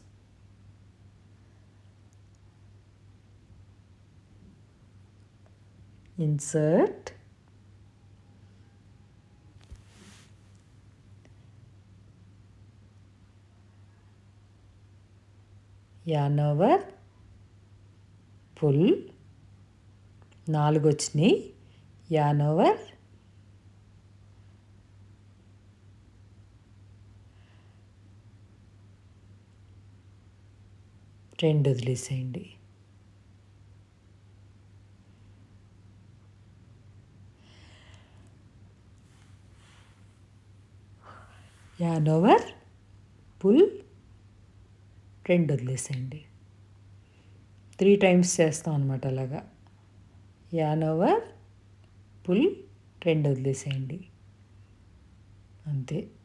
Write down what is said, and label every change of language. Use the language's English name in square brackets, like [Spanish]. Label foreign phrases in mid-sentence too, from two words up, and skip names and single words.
[English] insert, yarn over, pull. [Telugu] 4 వచ్చినాయి. [English] yarn over, [Telugu] రెండు వదిలేసేయండి. [English] yarn over, [Telugu] పుల్, 2 వదిలేసేయండి. 3 టైమ్స్ చేస్తాం అనమాట. అలాగా [English] yarn over, [Telugu] పుల్, 2 వదిలేసేయండి. అంతే.